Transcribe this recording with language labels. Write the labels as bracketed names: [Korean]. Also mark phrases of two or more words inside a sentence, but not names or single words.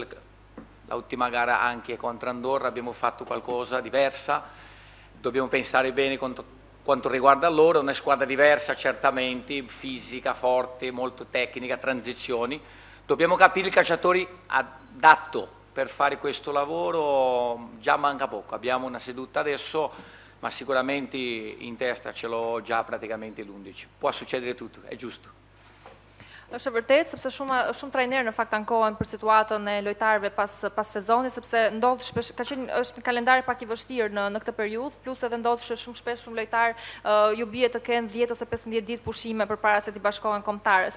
[Italian] Abbiamo visto l'ultima gara anche contro Andorra abbiamo fatto qualcosa diversa, dobbiamo pensare bene quanto riguarda loro, una squadra diversa certamente, fisica, forte, molto tecnica, transizioni, dobbiamo capire il calciatore adatto per fare questo lavoro, già manca poco, abbiamo una seduta adesso, ma sicuramente in testa ce l'ho già praticamente l'11, può succedere tutto, è giusto. [Albanian] Është e vërtetë, sepse shumë trajnerë në fakt ankohen për situatën e lojtarëve pas sezonit, sepse ndodh shpesh, është një kalendar pak i vështirë në këtë periudhë, plus edhe ndodh shumë shpesh shumë lojtarë ju bie të kenë 10 ose 15 ditë pushime përpara se të bashkohen kombëtarës.